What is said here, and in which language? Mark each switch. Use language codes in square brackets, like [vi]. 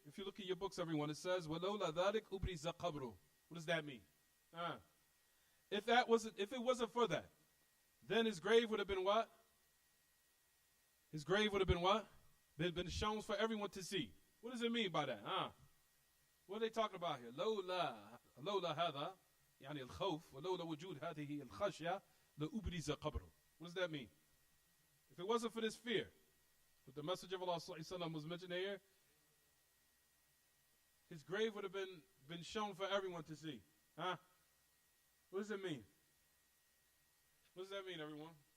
[en] If you look at your books, everyone, it says, [ar] وَلَوْلَا ذَلِكَ أُبْرِزَ قَبْرُهُ. [en] What does that mean? If it wasn't for that, then his grave would have been what? His grave would have been what? Been shown for everyone to see. What does it mean by that? What are they talking about here? [ar] لولا هذا يعني الخوف ولولا وجود هذه الخشية لأبرز قبره. [en] What does that mean? If it wasn't for this fear, what the Messenger of Allah was mentioning here, his grave would have been shown for everyone to see. What does it mean? What does that mean, everyone?